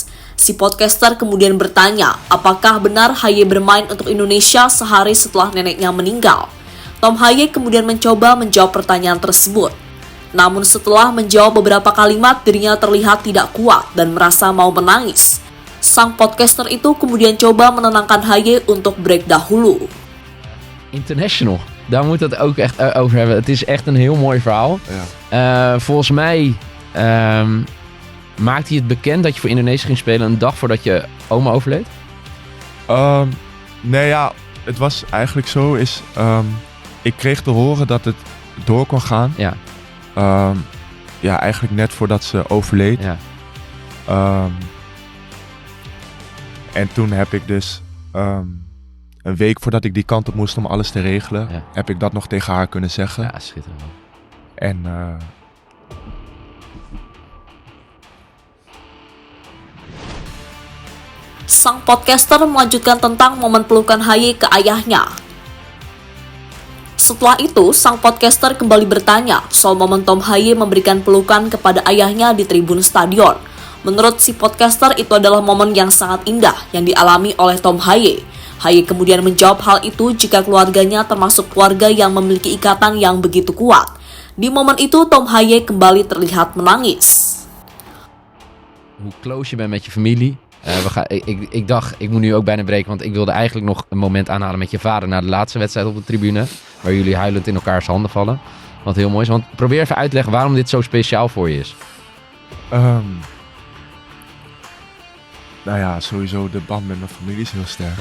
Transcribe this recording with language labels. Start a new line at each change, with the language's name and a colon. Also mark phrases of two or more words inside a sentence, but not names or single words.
Indonesian: Si podcaster kemudian bertanya, apakah benar Haye bermain untuk Indonesia sehari setelah neneknya meninggal? Tom Haye kemudian mencoba menjawab pertanyaan tersebut. Namun setelah menjawab beberapa kalimat, dirinya terlihat tidak kuat dan merasa mau menangis. Sang podcaster itu kemudian coba menenangkan Haye untuk break dahulu.
Dutch: International, daar moet het ook echt over hebben. Het is echt een heel mooi verhaal. Ja. Volgens mij maakte hij het bekend dat je voor Indonesië ging spelen een dag voordat je oma overleed? Nee, ja, het was eigenlijk zo. Ik kreeg te horen dat het door kon gaan. Ja. Ja, eigenlijk net voordat ze overleed. Ja. En toen heb ik dus een week voordat ik die kant op moest om alles te regelen, heb ik dat nog tegen haar kunnen zeggen. Ja, schitterend. En
Indonesian: sang podcaster melanjutkan tentang momen pelukan Haye ke ayahnya. Setelah itu, sang podcaster kembali bertanya soal momen Tom Haye memberikan pelukan kepada ayahnya di tribun stadion. Menurut si podcaster, itu adalah momen yang sangat indah yang dialami oleh Tom Haye. Haye kemudian menjawab hal itu jika keluarganya termasuk keluarga yang memiliki ikatan yang begitu kuat. Di momen itu, Tom Haye kembali terlihat menangis.
Dutch: Hoe close je bent met je familie. Ik dacht, ik moet nu ook bijna breken, want ik wilde eigenlijk nog een moment aanhalen met je vader na de laatste wedstrijd op de tribune, waar jullie huilend in elkaars handen vallen. Wat heel mooi is, want probeer even uit te leggen waarom dit zo speciaal voor je is. Nou ja, sowieso de band met mijn familie is heel sterk.